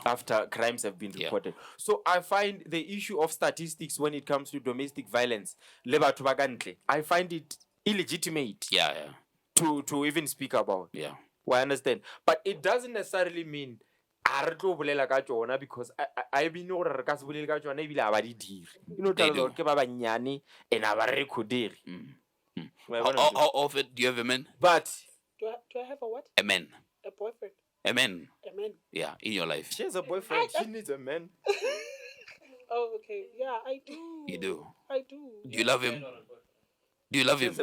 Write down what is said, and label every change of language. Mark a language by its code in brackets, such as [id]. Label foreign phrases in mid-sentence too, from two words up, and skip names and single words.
[en] After crimes have been reported. So I find the issue of statistics when it comes to domestic violence, I find it illegitimate. Yeah. To even speak about. Yeah. Well, I understand. But it doesn't necessarily mean because I been know [tn] re ka se bolele ka tsona ebile a ba di dire. [en] You know [tn] tla ke ba banyane and a ba recordere. [en] How often do you have a man? But do I have a what? A man. A boyfriend. A man. A man. Yeah, in your life. She has a boyfriend. She needs a man. Oh, okay. Yeah, I do. You do. I do. Do you love him? Do you love him?